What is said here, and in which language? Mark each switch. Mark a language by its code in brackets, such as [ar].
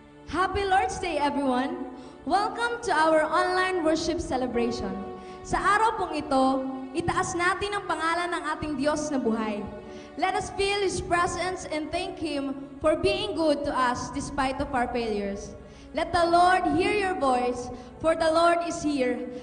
[en] Happy Lord's Day, everyone! Welcome to our online worship celebration. [tl] Sa araw pong ito, itaas natin ang pangalan ng ating Diyos na buhay. [en] Let us feel His presence and thank Him for being good to us despite of our failures. Let the Lord hear your voice, for the Lord is here.